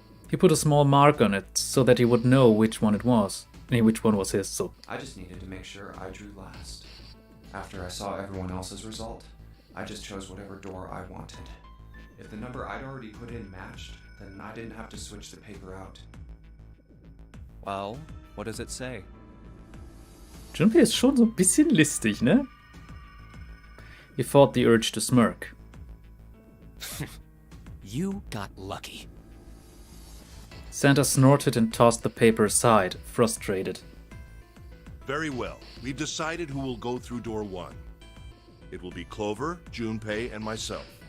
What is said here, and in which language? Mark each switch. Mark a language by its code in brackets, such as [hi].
[en] He put a small mark on it so that he would know which one it was. Which one was his, so. I just needed to make sure I drew last. After I saw everyone else's result, I just chose whatever door I wanted. If the number I'd already put in matched, then I didn't have to switch the paper out. Well, what does it say? [de] Junpei ist schon so ein bisschen listig, ne? [en] He fought the urge to smirk. You got lucky. Santa snorted and tossed the paper aside, frustrated. Very well. We've decided who will go through door 1. It will be Clover, Junpei, and myself.